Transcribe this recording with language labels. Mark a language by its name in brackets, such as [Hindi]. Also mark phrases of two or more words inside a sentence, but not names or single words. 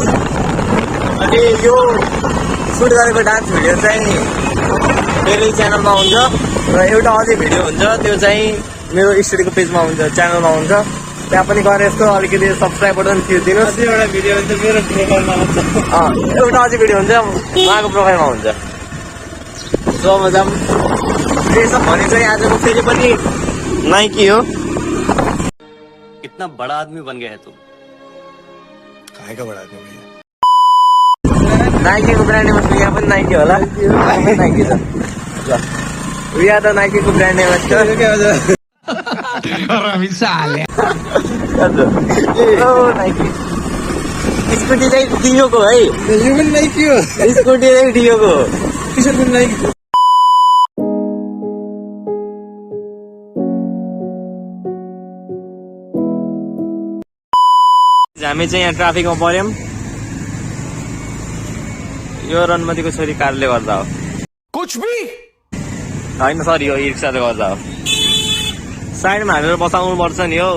[Nepali] अनि यो सुट गरेको डान्स भिडियो चाहिँ मेरो च्यानलमा हुन्छ र एउटा अझै भिडियो हुन्छ त्यो चाहिँ मेरो स्टुडियोको पेजमा हुन्छ, च्यानलमा हुन्छ। त्यहाँ पनि गएर यस्तो अलिकति [English] subscribe button [Nepali] थिचिदिनुहोस्। एउटा भिडियो हुन्छ मेरो प्रोफाइलमा हुन्छ, एउटा अझै भिडियो हुन्छ उहाँको प्रोफाइलमा हुन्छ। सो मजा ड्रेसअप भने चाहिँ आजको फेरि पनि नाइकी हो। [Hindi] इतना बड़ा आदमी बन गया है तुम। काय का बड़ा आदमी भैया? [Nepali] नाइकीको [English] brand name [Nepali] यहाँ पनि नाइकी होला। नाइकी छ यहाँ त नाइकीको [English] brand name [Nepali] Sale. नाइकी स्कुटी चाहिँ डियोको है। यो पनि नाइकी हो। स्कुटी चाहिँ डियोको हो। टी-शर्ट पनि नाइकी। हामी चाहिँ यहाँ ट्राफिकमा पर्यौँ। यो रनमतीको छोरी कारले गर्दा हो। [Hindi] कुछ भी [Nepali] होइन सरी यो रिक्साले गर्दा हो। साइडमा हालेर बसाउनु पर्छ नि हौ।